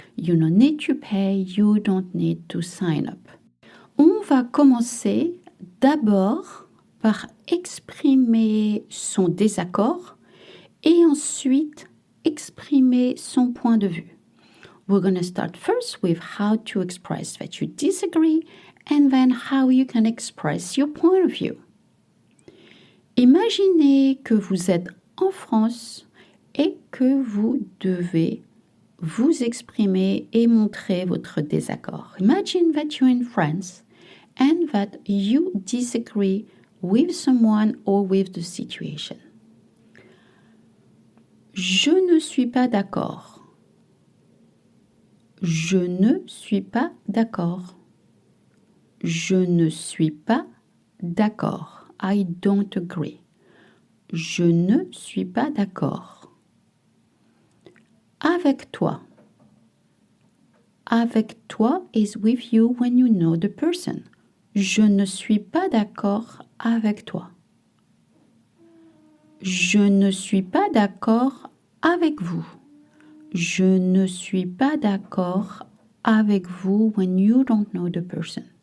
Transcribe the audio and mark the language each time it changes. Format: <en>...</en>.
<en>You don't need to pay, you don't need to sign up.</en> <fr>On va commencer d'abord par exprimer son désaccord et ensuite exprimer son point de vue.</fr> <en>We're going to start first with how to express that you disagree and then how you can express your point of view.</en> <fr>Imaginez que vous êtes en France et que vous devez vous exprimer et montrer votre désaccord.</fr> <en>Imagine that you're in France and that you disagree with someone or with the situation.</en> <fr>Je ne suis pas d'accord. Je ne suis pas d'accord. Je ne suis pas d'accord.</fr> <en>I don't agree.</en> <fr>Je ne suis pas d'accord. Avec toi. Avec toi</fr> <en>is with you when you know the person.</en> <fr>Je ne suis pas d'accord avec toi. Je ne suis pas d'accord avec vous. Je ne suis pas d'accord avec vous</fr> <en>when you don't know the person.</en>